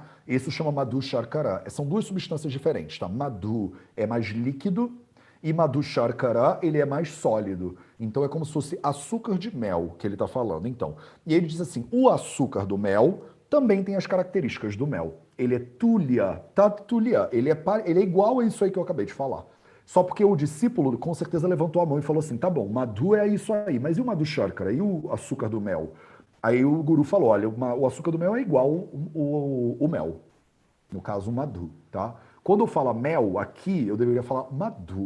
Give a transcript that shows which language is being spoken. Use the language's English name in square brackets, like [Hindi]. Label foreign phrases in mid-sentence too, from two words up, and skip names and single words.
[Portuguese] Isso chama [Sanskrit] madhu sharkara. [Portuguese] São duas substâncias diferentes, tá? Madhu é mais líquido e [Sanskrit] madhu sharkara, [Portuguese] ele é mais sólido. Então é como se fosse açúcar de mel que ele tá falando. Então, e ele diz assim, o açúcar do mel também tem as características do mel. Ele é tulya, [Sanskrit] tat tulya. [Portuguese] Ele é igual a isso aí que eu acabei de falar. Só porque o discípulo com certeza levantou a mão e falou assim, tá bom, madhu é isso aí, mas e o [Sanskrit] madhu sharkara? [Portuguese] E o açúcar do mel? Aí o guru falou, olha, o açúcar do mel é igual o mel. No caso, o madhu, tá? Quando eu falo mel aqui, eu deveria falar madhu.